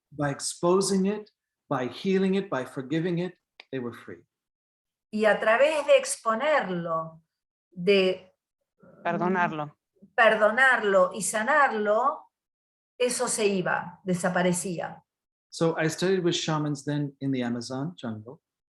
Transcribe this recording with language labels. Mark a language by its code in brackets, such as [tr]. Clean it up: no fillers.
[en] By exposing it, by healing it, by forgiving it, they were free. [es] Y a través de exponerlo, de Perdonarlo. perdonarlo y sanarlo, eso se iba, desaparecía. [en] So I studied with shamans then in the Amazon jungle.